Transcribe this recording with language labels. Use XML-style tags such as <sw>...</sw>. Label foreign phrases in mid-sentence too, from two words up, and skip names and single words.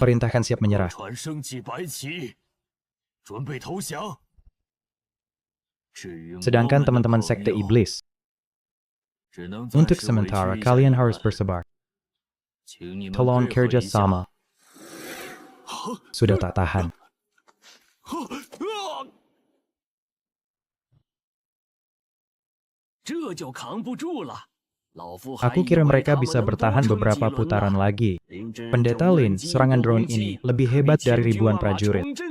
<id>Perintahkan siap</id> <zh>各</zh> <id>menyerah.</id> <zh>船升起白旗，准备投降。至于</zh> <id>Sedangkan</id> <zh>我们的</zh> <id>teman-teman</id> <zh>朋</zh> <id>sekte</id> <zh>友</zh> <id>iblis,</id> <zh>只能暂</zh> <id>untuk</id> <zh>时</zh> <id>sementara</id> <zh>委屈一下</zh> <id>kalian</id> <zh>你们</zh> <id>harus bersebar.</id> <zh>请你们</zh> <id>Tolong</id> <zh>配合一下</zh> <id>kerjasama. Sudah tak tahan. Aku kira mereka bisa bertahan beberapa putaran lagi. Pendeta Lin, serangan drone ini lebih hebat dari ribuan prajurit.</id>